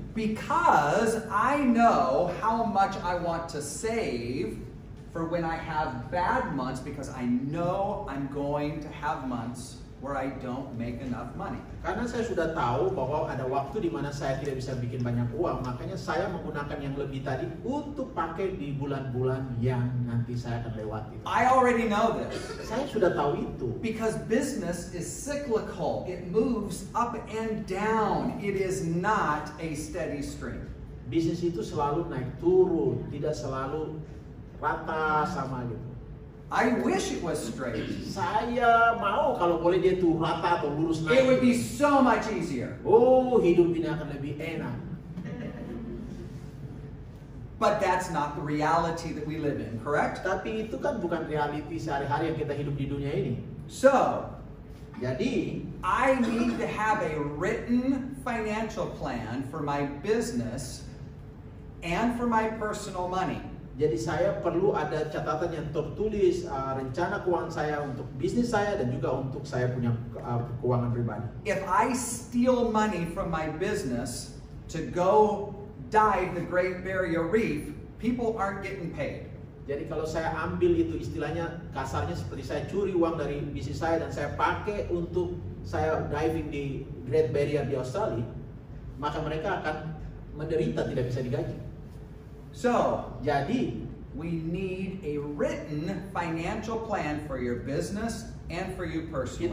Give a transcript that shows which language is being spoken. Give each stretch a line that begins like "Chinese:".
English: Because I know how much I want to save for when I have bad months, because I know I'm going to have months where I don't make enough money.
Indonesian: Karena saya sudah tahu bahwa ada waktu di mana saya tidak bisa bikin banyak uang, makanya saya menggunakan yang lebih tadi untuk pakai di bulan-bulan yang nanti saya akan lewati.
English: I already know this.
Indonesian: Saya sudah tahu itu.
English: Because business is cyclical. It moves up and down. It is not a steady stream.
Indonesian: Bisnis itu selalu naik turun, tidak selalu rata sama gitu.
English: I wish it was straight.
Indonesian: Saya mau kalau boleh dia tuh rata atau lurus naik.
English: It would be so much easier.
Indonesian: Oh, hidup ini akan lebih enak.
English: But that's not the reality that we live in, correct?
Indonesian: Tapi itu kan bukan realiti sehari-hari yang kita hidup di dunia ini.
English: So,
Indonesian: Jadi,
English: I need to have a written financial plan for my business and for my personal money.
Indonesian: jadi saya perlu ada catatan yang tertulis rencana keuangan saya untuk bisnis saya dan juga untuk saya punya keuangan pribadi.
English: If I steal money from my business to go dive the Great Barrier Reef, people aren't getting paid.
Indonesian: Jadi kalau saya ambil itu istilahnya kasarnya seperti saya curi uang dari bisnis saya dan saya pakai untuk saya diving di Great Barrier di Australia, maka mereka akan menderita tidak bisa digaji.
English: So,
Indonesian: Jadi
English: we need a written financial plan for your business and for you personally.